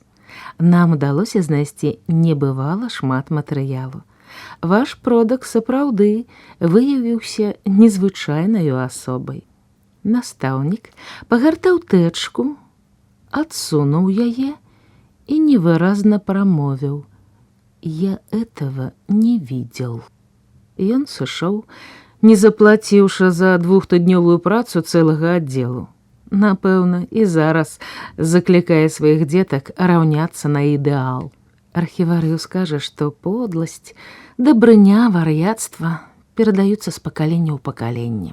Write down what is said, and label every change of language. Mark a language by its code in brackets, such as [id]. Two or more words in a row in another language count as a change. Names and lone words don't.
[be] Нам удалося знайсці небывала шмат матэрыялу. Ваш продак сапраўды выявіўся незвычайнаю асобай». Настаўнік пагартаў тэчку, адсунуў яе і невыразна прамовіў: [ru] «Я этого не видел». [be] Ён сышоў, не заплаціўшы за 2-тыднёвую працу цэлага аддзелу. Напэўна, і зараз заклікае сваіх дзетак раўняцца на ідэал. Архіварыў скажа, што подласць, дабрыня, вар'яцтва перадаюцца з пакалення ў пакаленне.